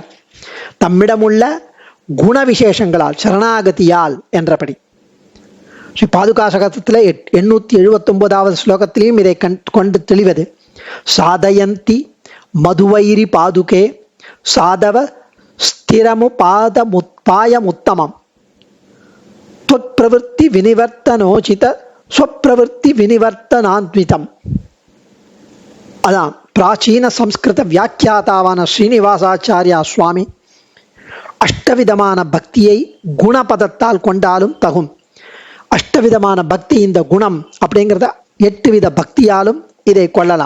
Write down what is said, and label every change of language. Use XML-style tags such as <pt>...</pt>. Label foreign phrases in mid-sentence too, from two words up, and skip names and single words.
<ta>தம்மிடமுள்ள குண விசேஷங்களால் சரணாகதியால் என்றபடி. ஸ்ரீ பாதுகாசகத்தில் 879வது ஸ்லோகத்திலையும் இதை கொண்டு தெளிவது.</ta> <sa>साधयन्ति मधुवैरि पादुके साधव स्थिरमु पायमुत्तमम् त्वत्प्रवृत्ति विनिवर्तनोचित स्वप्रवृत्ति विनिवर्तनान्वितम.</sa> <ta>அதான் பிராச்சீன சம்ஸ்கிருத வியாக்கியாதாவான ஸ்ரீனிவாசாச்சாரியா சுவாமி அஷ்டவிதமான பக்தியை குணபதத்தால் கொண்டாலும் தகும். அஷ்டவிதமான பக்தி இந்த குணம் அப்படிங்கிறத 8 வித பக்தியாலும் இதை கொள்ளலாம்.</ta>